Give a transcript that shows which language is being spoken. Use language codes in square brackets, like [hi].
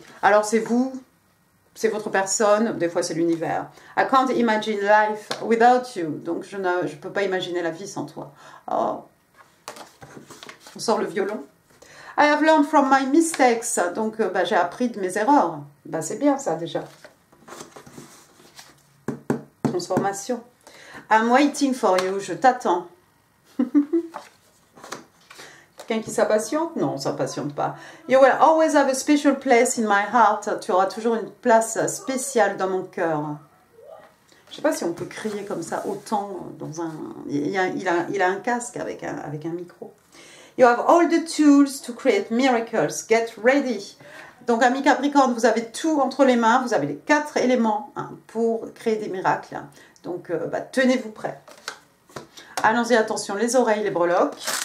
[fr] Alors c'est vous, c'est votre personne, des fois c'est l'univers. [en] I can't imagine life without you. [fr] Donc je ne peux pas imaginer la vie sans toi. Oh. On sort le violon. [en] I have learned from my mistakes. [fr] Donc, j'ai appris de mes erreurs. C'est bien ça déjà. [en] Transformation. I'm waiting for you. [fr] Je t'attends. Quelqu'un qui s'impatiente? Non, on ne s'impatiente pas. [en] You will always have a special place in my heart. [fr] Tu auras toujours une place spéciale dans mon cœur. Je ne sais pas si on peut crier comme ça autant dans un... Il a un casque avec un micro. [en] You have all the tools to create miracles. Get ready. [fr] Donc, amis Capricorne, vous avez tout entre les mains. Vous avez les 4 éléments hein, pour créer des miracles. Donc, tenez-vous prêts. Allons-y, attention, les oreilles, les breloques.